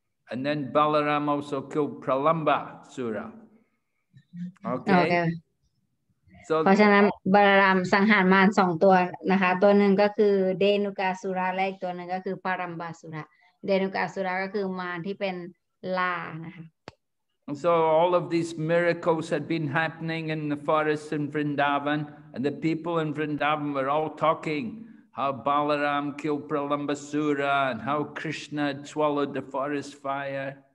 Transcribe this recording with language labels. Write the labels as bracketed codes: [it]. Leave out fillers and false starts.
[en] And then Balaram also killed Pralamba Sura. Okay. So [th] เพราะฉะนั้นบาลารามสังหารมาร2ตัวนะคะตัวหนึ่งก็คือเดนุกาสุราและอีกตัวหนึ่งก็คือปารัมบาสุระเดนุกาสุราก็คือมารที่เป็นลานะคะ [en] So all of these miracles had been happening in the forests in Vrindavan, and the people in Vrindavan were all talking how Balaram killed Pralambasura and how Krishna had swallowed the forest fire.